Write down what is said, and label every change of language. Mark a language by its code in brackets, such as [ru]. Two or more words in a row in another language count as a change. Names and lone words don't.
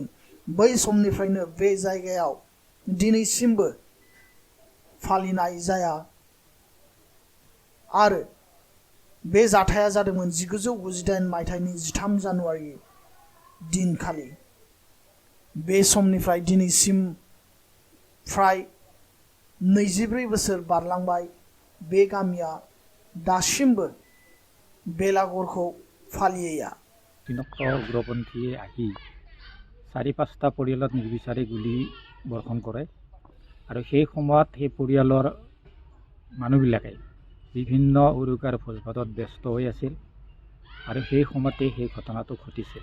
[brx] बै समनिफ्रायनो बे जायगायाव दिनैसिमबो फालिनाय जाया आरो बे जाथाया जादोंमोन 1998 मायथाइनि 13 जानुवारि दिनखालि। बे समनिफ्राय दिनैसिम फ्राय 24 बोसोर बारलांबाय। बे गामिया दासिमबो बेलागरखौ फालिया। [as] দিনক্ত উগ্ৰপন্থীয়ে আহি 4-5টা পৰিয়ালত নিৰ্বিচাৰে গুলি বৰ্ষণ কৰে আৰু সেই সময়ত সেই পৰিয়ালৰ মানুহবিলাকে বিভিন্ন উৰুকাৰ ভোজ-ভাতত ব্যস্ত হৈ আছিল আৰু সেই সময়তে সেই ঘটনাটো ঘটিছিল।